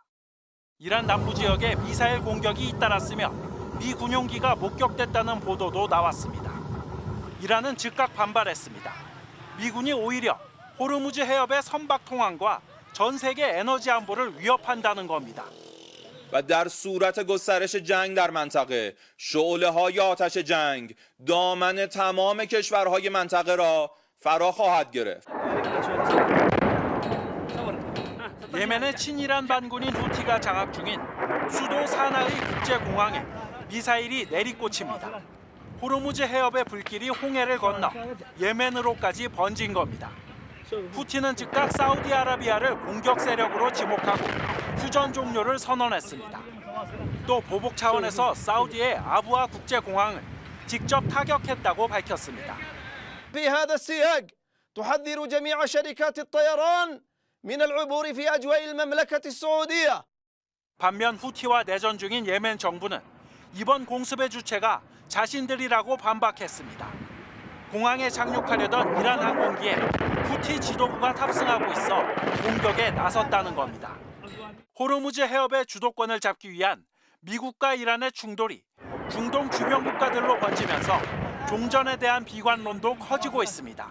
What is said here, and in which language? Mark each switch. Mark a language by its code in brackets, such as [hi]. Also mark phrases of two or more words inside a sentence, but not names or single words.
[ko] 이란 남부 지역에 미사일 공격이 잇따랐으며 미 군용기가 목격됐다는 보도도 나왔습니다. 이란은 즉각 반발했습니다. 미군이 오히려 호르무즈 해협의 선박 통항과 전 세계 에너지 안보를 위협한다는 겁니다. [fa] و در صورت گسترش جنگ در منطقه شعله‌های آتش جنگ دامن تمام کشورهای منطقه را فرا خواهد گرفت. [ko] 예멘의 친이란 반군인 후티가 장악 중인 수도 사나의 국제공항에 미사일이 내리꽂힙니다. 호르무즈 해협의 불길이 홍해를 건너 예멘으로까지 번진 겁니다. 후티는 즉각 사우디아라비아를 공격 세력으로 지목하고 휴전 종료를 선언했습니다. 또 보복 차원에서 사우디의 아부아 국제공항을 직접 타격했다고 밝혔습니다. [ar] في هذا السياق تحذر جميع شركات الطيران من العبور في أجواء المملكة السعودية. [ko] 반면 후티와 내전 중인 예멘 정부는 이번 공습의 주체가 자신들이라고 반박했습니다. 공항에 착륙하려던 이란 항공기에 후티 지도부가 탑승하고 있어 공격에 나섰다는 겁니다. 호르무즈 해협의 주도권을 잡기 위한 미국과 이란의 충돌이 중동 주변 국가들로 번지면서 종전에 대한 비관론도 커지고 있습니다.